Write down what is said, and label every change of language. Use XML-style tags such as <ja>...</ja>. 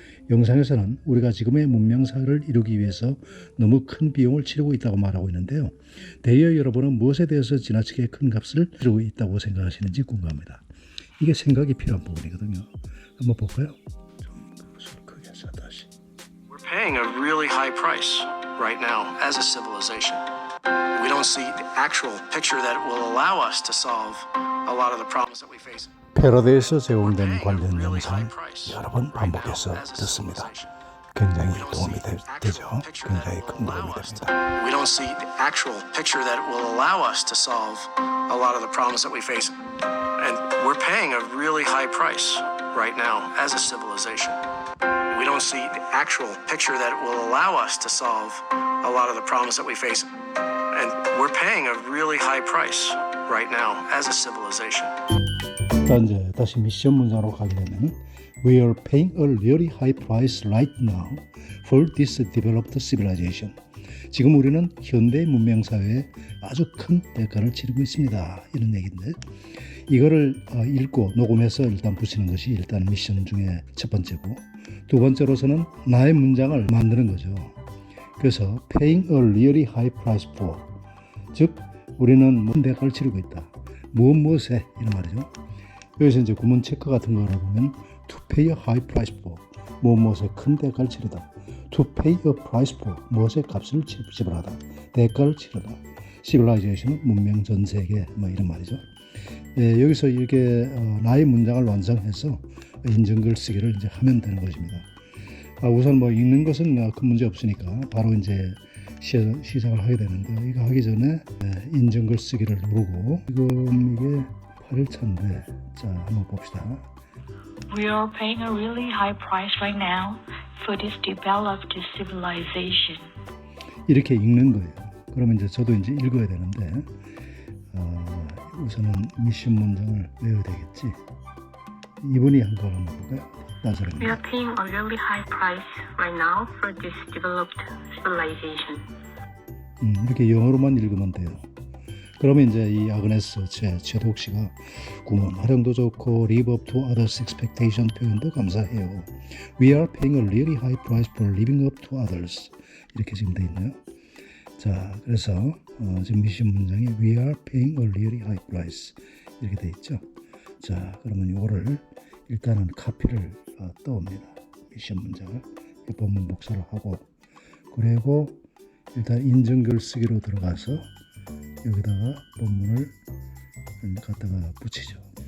<ko>영상에서는 우리가 지금의 문명사회를 이루기 위해서 너무 큰 비용을 치르고 있다고 말하고 있는데요. 대여 여러분은 무엇에 대해서 지나치게 큰 값을 치르고 있다고 생각하시는지 궁금합니다. 이게 생각이 필요한 부분이거든요. 한번 볼까요? 좀 크게 해서 다시.</ko> <en>We're paying a really high price right now as a civilization. We don't see the actual picture that will allow us to solve a lot of the problems that we face.</en> <ko>패러데이에서 제공된 관련 영상 여러 번 반복해서 듣습니다. 굉장히 도움이 되죠. 굉장히 큰 도움이 됩니다.</ko> <en>We don't see the actual picture that will allow us to solve a lot of the problems that we face. And we're paying a really high price right now as a civilization. We don't see the actual picture that will allow us to solve a lot of the problems that we face. And we're paying a really high price right now as a civilization.</en> <ko>일단 이제 다시 미션 문장으로 가게 되면</ko> <en>We are paying a really high price right now for this developed civilization.</en> <ko>지금 우리는 현대 문명 사회에 아주 큰 대가를 치르고 있습니다. 이런 얘기인데, 이거를 읽고 녹음해서 일단 붙이는 것이 일단 미션 중에 첫 번째고, 두 번째로서는 나의 문장을 만드는 거죠. 그래서</ko> <en>paying a really high price for,</en> <ko>즉 우리는 무슨 대가를 치르고 있다. 무엇에 이런 말이죠. 여기서 이제 구문 체크 같은 거를 보면</ko> <en>to pay a high price for,</en> <ko>무엇에 큰 대가를 치르다.</ko> <en>to pay a price for,</en> <ko>무엇의 값을 지불하다. 대가를 치르다. civilization은 문명 전 세계 뭐 이런 말이죠. 여기서 이렇게 나의 문장을 완성해서 인증글 쓰기를 이제 하면 되는 것입니다. 우선 뭐 읽는 것은 큰 문제 없으니까 바로 이제 시작을 하게 되는데, 이거 하기 전에 인증글 쓰기를 누르고, 지금 이게 8일차인데 자 한번 봅시다.</ko> <en>We are paying a really high price right now for this developed civilization.</en> <ko>이렇게 읽는 거예요. 그러면 이제 저도 이제 읽어야 되는데 우선은 미션 문장을 외워야 되겠지. 이분이 한 걸 한번 볼까요?</ko> <en>We are paying a really high price right now for this developed civilization.</en> <ko>이렇게 영어로만 읽으면 돼요. 그러면 이제 이 아그네스 최도욱 씨가 구문 활용도 좋고</ko> <en>live up to others' expectation</en> <ko>표현도 감사해요.</ko> <en>We are paying a really high price for living up to others.</en> <ko>이렇게 지금 돼 있네요. 자, 그래서 지금 미션 문장이</ko> <en>We are paying a really high price</en> <ko>이렇게 돼 있죠. 자, 그러면 이거를 일단은 카피를 떠옵니다. 미션 문장을 본문 복사를 하고, 그리고 일단 인증글 쓰기로 들어가서 여기다가 본문을 갖다가 붙이죠.</ko>